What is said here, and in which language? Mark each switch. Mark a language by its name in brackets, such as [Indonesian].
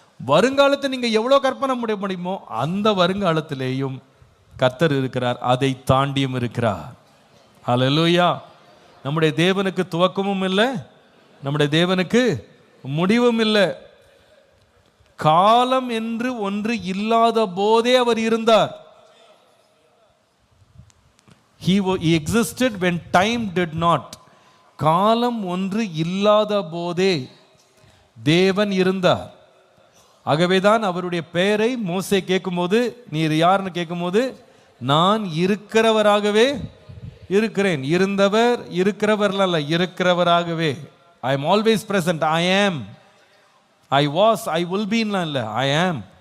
[Tamil] வருங்காலத்தை நீங்கள் எவ்வளோ கற்பனை பண்ண முடியுமோ அந்த வருங்காலத்திலேயும் கர்த்தர் இருக்கிறார், அதை தாண்டியும் இருக்கிறார். ஹல்லேலூயா. நம்முடைய தேவனுக்கு துவக்கமும் இல்லை, நம்முடைய தேவனுக்கு முடிவும் இல்லை. காலம் என்று ஒன்று இல்லாத போதே அவர் இருந்தார். [English] He existed when time did not. [Tamil] காலம் ஒன்று இல்லாத போதே தேவன் இருந்தார். ஆகவேதான் அவருடைய பெயரை மோசே கேட்கும்போது, நீர் யாருன்னு கேட்கும்போது, நான் இருக்கிறவராகவே இருக்கிறேன். இருந்தவர் இருக்கிறவர்லாம் இல்லை, இருக்கிறவராகவே. [English] I am always present. I am, I was, I will [Tamil] பீன்லாம் இல்லை, [English] I am.